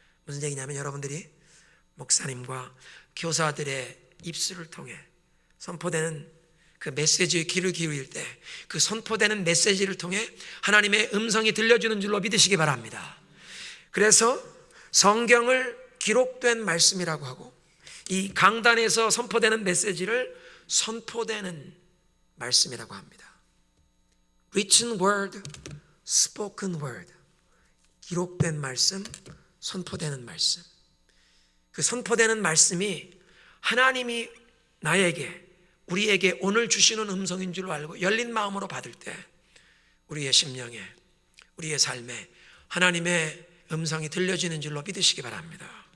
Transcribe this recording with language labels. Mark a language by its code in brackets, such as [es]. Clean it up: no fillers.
[ko] 무슨 얘기냐면, 여러분들이 목사님과 교사들의 입술을 통해 선포되는 그 메시지에 귀를 기울일 때 그 선포되는 메시지를 통해 하나님의 음성이 들려주는 줄로 믿으시기 바랍니다. 그래서 성경을 기록된 말씀이라고 하고, 이 강단에서 선포되는 메시지를 선포되는 말씀이라고 합니다. [en] Written word, spoken word. [ko] 기록된 말씀, 선포되는 말씀. 그 선포되는 말씀이 하나님이 나에게, 우리에게 오늘 주시는 음성인 줄 알고 열린 마음으로 받을 때 우리의 심령에, 우리의 삶에 하나님의 음성이 들려지는 줄로 믿으시기 바랍니다.